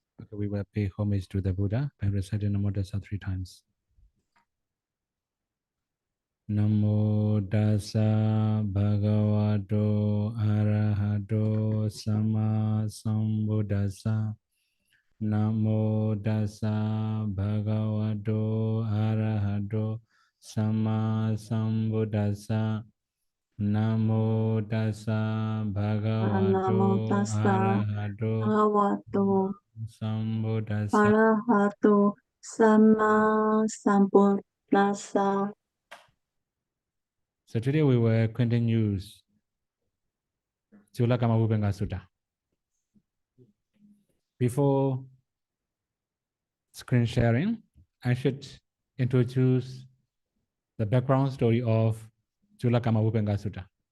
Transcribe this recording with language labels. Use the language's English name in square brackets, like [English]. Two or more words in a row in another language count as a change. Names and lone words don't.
[English] we will pay homage to the Buddha by reciting Namo Tassa 3 times. [Pali] Namo Tassa Bhagavato Arahato Sama Sambuddhassa. Namo Tassa Bhagavato Arahato Sama Sambuddhassa. Namo Tassa Namo Bhagavato Tassa Arahato Bhagavato Sambuddhassa. Arahato Sama Sambuddhassa. [English] So today we will continue 𝐾𝐚𝐭𝐞𝐿 Sutta. Before screen sharing, I should introduce the background story of 𝐾𝐚𝐭𝐿 Sutta.